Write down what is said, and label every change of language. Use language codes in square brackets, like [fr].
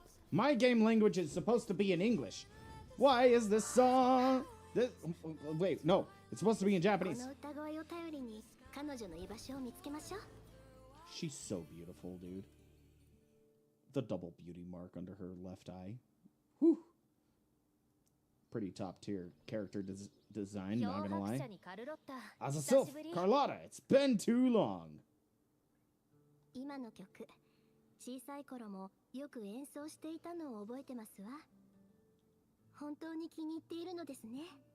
[en] My game language is supposed to be in English. Why is this song... Wait, no. It's supposed to be in Japanese. [ja] この歌声を頼りに彼女の居場所を見つけましょう。 [en] She's so beautiful, dude. The double beauty mark under her left eye. Whew. Pretty top tier character design, not gonna lie. As a self, Carlotta, it's been too long. [ja] 今の曲、小さい頃もよく演奏していたのを覚えてますわ。本当に気に入っているのですね。